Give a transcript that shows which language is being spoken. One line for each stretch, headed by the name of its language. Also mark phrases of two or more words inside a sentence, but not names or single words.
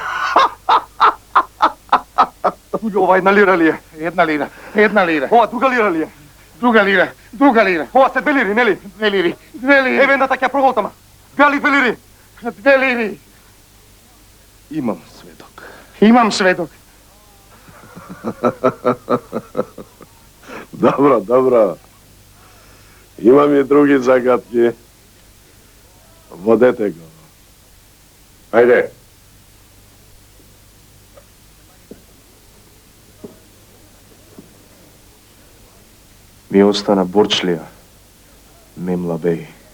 Macedonian: Ова една лира ли е? Една лира. Една лира. Ова друга лира ли е? Друга лира. Друга лира. Ова се 2 лири, нели? 2 лири. 2 лири. Еве едната ќе проголтама. Бели 2 лири. 2 лири. Имам сведок. Имам сведок. Dobro, dobro. Imam i drugi zagatke. Vodete go. Ajde. Mi ostana Borčlija, Memla Bej.